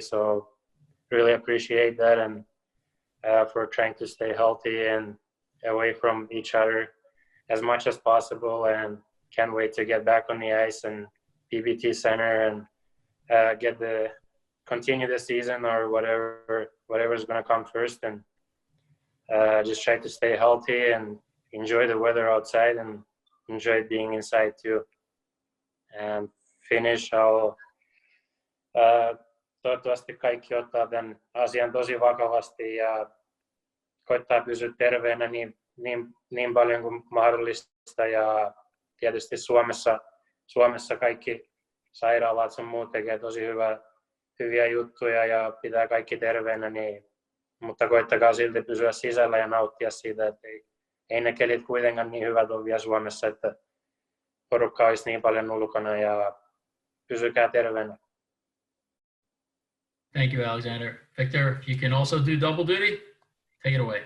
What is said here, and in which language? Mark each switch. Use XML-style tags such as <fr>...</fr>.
<en>So really appreciate that, and for trying to stay healthy and away from each other as much as possible, and can't wait to get back on the ice and PBT Center and continue the season or whatever's going to come first, and just try to stay healthy and enjoy the weather outside and enjoy being inside too. And finish,</en> <fi>toivottavasti kaikki ottaa tämän asian tosi vakavasti ja koittaa pysyä terveenä niin paljon kuin mahdollista, ja tietysti Suomessa kaikki sairaalat sun muut tekee tosi hyviä juttuja ja pitää kaikki terveenä, niin, mutta koittakaa silti pysyä sisällä ja nauttia siitä, että ei ne kelit kuitenkaan niin hyvät ole vielä Suomessa, että porukka olisi niin paljon ulkona ja pysykää terveenä.</fi> <en>Thank you, Alexander. Victor, if you can also do double duty, take it away.</en>